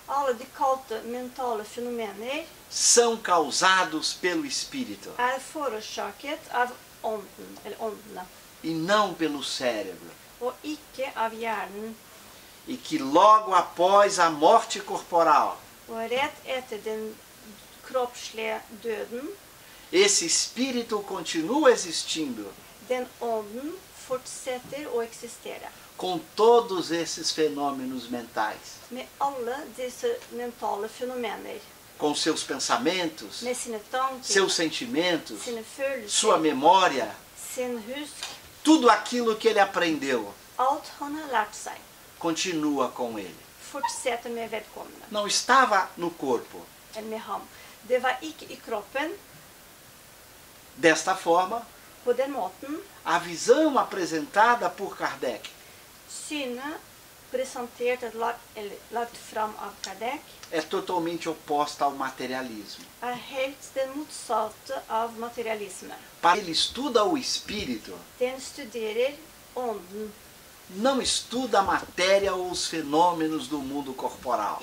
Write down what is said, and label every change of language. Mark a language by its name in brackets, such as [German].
[Norwegian] Alle de kalte mentale fenomener [Portuguese] são causados pelo Espírito [Norwegian] forårsaket av ånden, eller åndene, [Portuguese] e não pelo cérebro. [Norwegian] og ikke av hjernen. [Portuguese] E que logo após a morte corporal, [Norwegian] Og rett etter den kroppslige døden, [Portuguese] esse espírito continua existindo [Norwegian] den ånden fortsetter å eksistere. [Portuguese] com todos esses fenômenos mentais, [Norwegian] Med alle disse mentale fenomener. [Portuguese] com seus pensamentos, [Norwegian] Med sine tanker, [Portuguese] seus sentimentos, [Norwegian] sine følelser, [Portuguese] sua memória, [Norwegian] sin husk, [Portuguese] tudo aquilo que ele aprendeu [Norwegian] alt han har lært seg, [Portuguese] continua com ele. [Norwegian] fortsetter med vedkommende, [Portuguese] Não estava no corpo. [Norwegian] eller med ham. Det var ikke i kroppen. [Portuguese] Desta forma, [Norwegian] På den måten, [Portuguese] a visão apresentada por Kardec [Norwegian] synet presentert eller lagt fram av Kardec [Portuguese] é totalmente oposta ao materialismo. [Norwegian] helt den motsatte av materialisme. [Portuguese] Para ele estuda o espírito, [Norwegian] Den studerer ånden, [Portuguese] não estuda a matéria ou os fenômenos do mundo corporal.